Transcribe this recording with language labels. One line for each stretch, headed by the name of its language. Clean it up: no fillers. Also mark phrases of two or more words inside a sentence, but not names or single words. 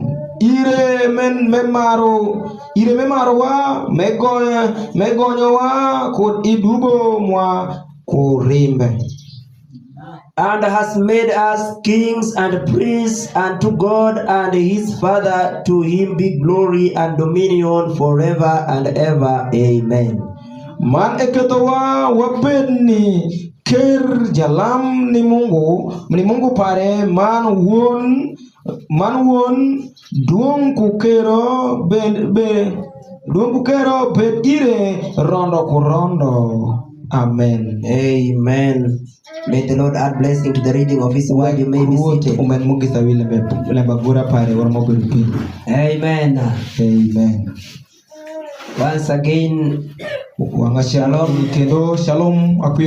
Alur: Ire memaro wa megonyo wa kod idubo mwa kurimbe.
English: And has made us kings and priests unto God and his Father. To him be glory and dominion forever and ever. Amen.
Alur: Man eketowa wapeni ker jalam ni Mungu pare man won duong kukero bet ire rondo kurondo.
English: Amen. Amen. May the Lord add blessing to the reading of his word. You may be seated. Amen. Amen. Once again, shalom. Shalom.